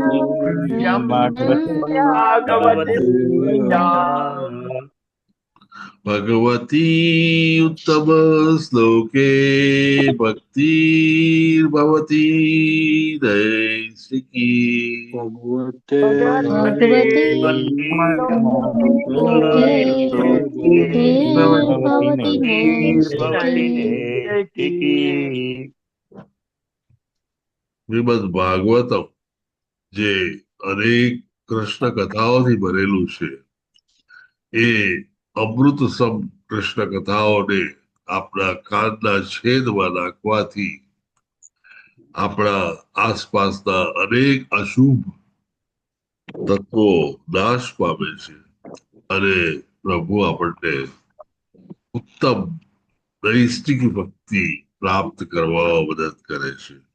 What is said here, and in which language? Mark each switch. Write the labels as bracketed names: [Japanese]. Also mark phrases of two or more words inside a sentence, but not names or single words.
[Sanskrit] भगवती उत्तम श्लोके भक्तिर्भवती नैष्ठिकी भगवते लोके भवति नैष्ठिकी [Gujarati] શ્રીમદ ભાગવતમ જે અનેક કૃષ્ણ કથાઓથી ભરેલું છે એ અમૃત સમ કૃષ્ણ કથાઓને આપણા કાનના છેદમાં નાખવાથી આપણા આસપાસના અનેક અશુભ તત્વો નાશ પામે છે અને પ્રભુ આપણને ઉત્તમ નૈષ્ઠિક ભક્તિ પ્રાપ્ત કરવામાં મદદ કરે છે.